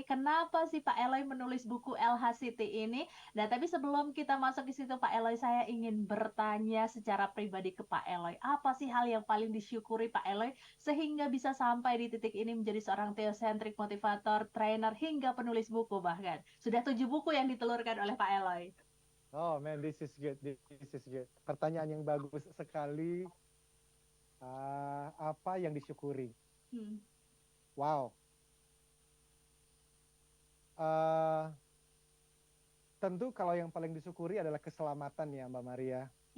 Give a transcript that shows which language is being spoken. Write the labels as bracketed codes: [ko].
[id] Kenapa sih Pak Eloy menulis buku LHCT ini? Nah, tapi sebelum kita masuk ke situ, Pak Eloy, saya ingin bertanya secara pribadi ke Pak Eloy. Apa sih hal yang paling disyukuri Pak Eloy sehingga bisa sampai di titik ini menjadi seorang theocentric motivator, trainer, hingga penulis buku bahkan? Sudah 7 buku yang ditelurkan oleh Pak Eloy. [en] Oh man, this is good, this is good. [id] Pertanyaan yang bagus sekali. Apa yang disyukuri? Wow. Tentu kalau yang paling disyukuri adalah keselamatan ya Mbak Maria.